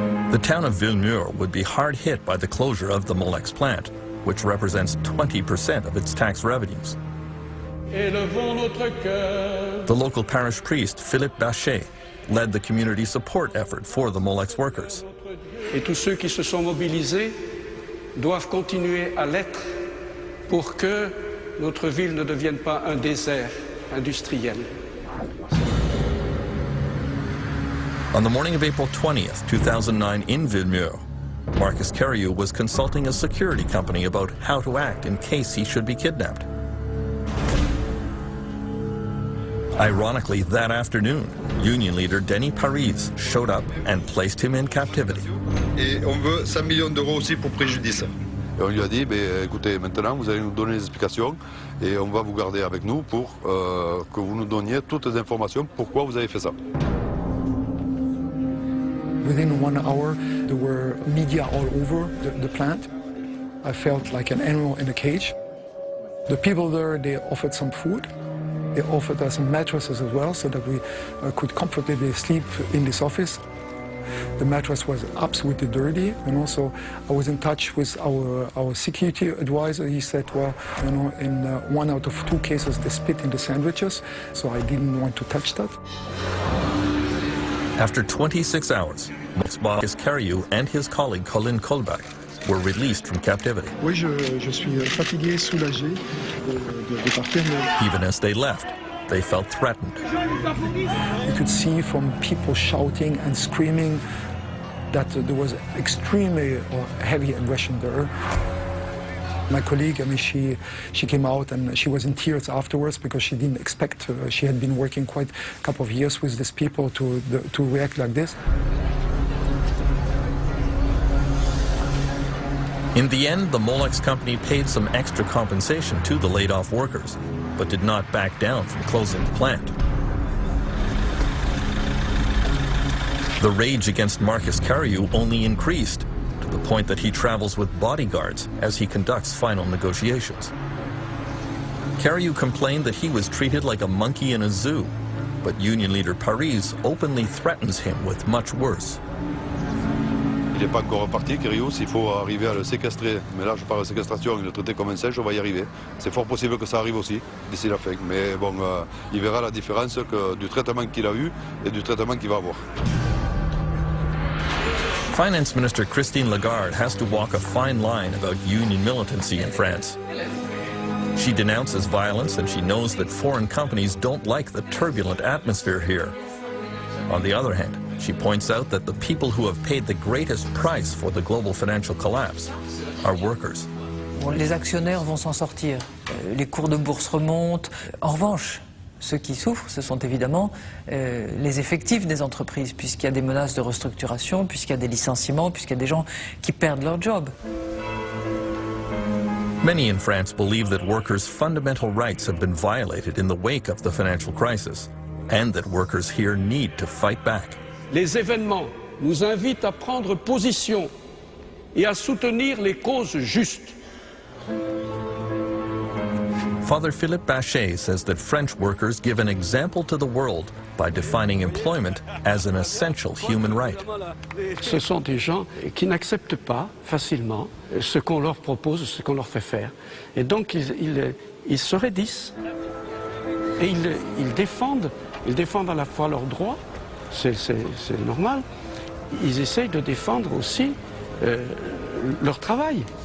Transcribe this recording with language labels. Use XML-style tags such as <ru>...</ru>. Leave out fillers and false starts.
<en>The town of Villemur would be hard hit by the closure of the Molex plant, which represents 20% of its tax revenues. The local parish priest, Philippe Bachet, led the community support effort for the Molex workers.</en> <fr>Et tous ceux qui se sont mobilisés doivent continuer à l'être pour que notre ville ne devienne pas un désert industriel.</fr> <en>On the morning of April 20th, 2009 in Villemur, Marcus Cariou was consulting a security company about how to act in case he should be kidnapped. Ironically, that afternoon, union leader Denis Paris showed up and placed him in captivity.</en> <fr>Et on veut 100 millions d'euros aussi pour préjudice. Et on lui a dit, écoutez, maintenant vous allez nous donner les explications et on va vous garder avec nous pour que vous nous donniez toutes les informations pourquoi vous avez fait ça.</fr> <en>Within 1 hour, there were media all over the plant. I felt like an animal in a cage. The people there, they offered some food. They offered us some mattresses as well, so that we could comfortably sleep in this office. The mattress was absolutely dirty, you know, so I was in touch with our security advisor. He said, well, you know, in 1 out of 2 cases, they spit in the sandwiches, so I didn't want to touch that. After 26 hours, Marcus Cariou and his colleague Colin Colbach were released from captivity.</en> <fr>Oui, je suis fatigué, soulagé de partir.</fr> <en>Even as they left, they felt threatened. You could see from people shouting and screaming that there was extremely heavy aggression there. My colleague, I mean, she came out and she was in tears afterwards because she didn't expect, she had been working quite a couple of years with these people to react like this. In the end, the Molex company paid some extra compensation to the laid-off workers, but did not back down from closing the plant. The rage against Marcus Cariou only increased, to the point that he travels with bodyguards as he conducts final negotiations. Cariou complained that he was treated like a monkey in a zoo, but union leader Paris openly threatens him with much worse.</en> <fr>Il n'est pas encore reparti, Cariou, s'il faut arriver à le séquestrer, mais là je parle de séquestration et le traiter comme un singe, on va y arriver. C'est fort possible que ça arrive aussi, d'ici la fin, mais bon, il verra la différence du traitement qu'il a eu et du traitement qu'il va avoir.</fr> <en>Finance Minister Christine Lagarde has to walk a fine line about union militancy in France. She denounces violence and she knows that foreign companies don't like the turbulent atmosphere here. On the other hand, she points out that the people who have paid the greatest price for the global financial collapse are workers.</en> <fr>Bon, les actionnaires vont s'en sortir. Les cours de bourse remontent. En revanche, ceux qui souffrent, ce sont évidemment les effectifs des entreprises, puisqu'il y a des menaces de restructuration, puisqu'il y a des licenciements, puisqu'il y a des gens qui perdent leur job.</fr> <en>Many in France believe that workers' fundamental rights have been violated in the wake of the financial crisis, and that workers here need to fight back.</en> <fr>Les événements nous invitent à prendre position et à soutenir les causes justes.</fr> <en>Father Philippe Bachet says that French workers give an example to the world by defining employment as an essential human right.</en> <fr>Ce sont des gens qui n'acceptent pas facilement ce qu'on leur propose, ce qu'on leur fait faire. Et donc ils se raidissent et ils défendent à la fois leurs droits, c'est normal, ils essayent de défendre aussi leur travail.</fr>